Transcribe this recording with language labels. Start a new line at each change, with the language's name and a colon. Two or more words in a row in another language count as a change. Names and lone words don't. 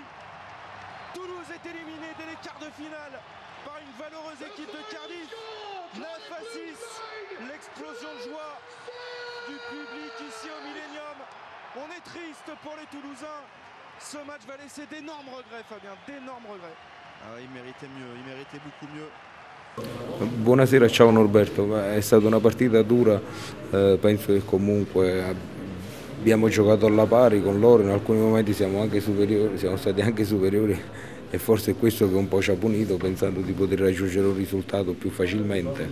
French: Toulouse est éliminé dès les quarts de finale par une valeureuse équipe de Cardiff. 9 à 6. L'explosion de joie du public ici au Millennium. On est triste pour les Toulousains. Ce match va laisser d'énormes regrets, Fabien, d'énormes regrets. Ah, il méritait mieux, il méritait beaucoup mieux.
Italian: Buonasera, ciao Norberto. È stata una partita dura, penso che comunque abbiamo giocato alla pari con loro, in alcuni momenti siamo stati anche superiori e forse è questo che un po' ci ha punito, pensando di poter raggiungere un risultato più facilmente.